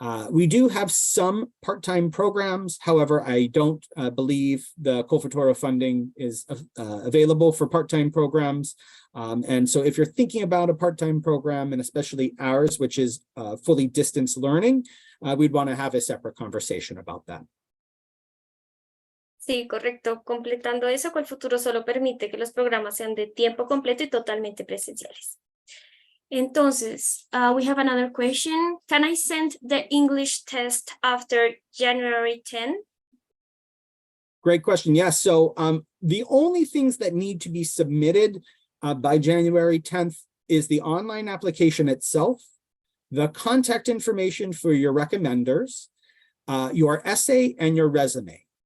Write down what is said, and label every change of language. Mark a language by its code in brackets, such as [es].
[en] We do have some part-time programs. However, I don't believe the Colfuturo funding is available for part-time programs. And so if you're thinking about a part-time program, and especially ours, which is fully distance learning, we'd want to have a separate conversation about that. [es] Sí, correcto. Completando eso, Colfuturo solo permite que los programas sean de tiempo completo y totalmente presenciales. [en] Entonces, we have another question. Can I send the English test after January 10? Great question. Yes. So the only things that need to be submitted by January 10th is the online application itself, the contact information for your recommenders, your essay, and your resume.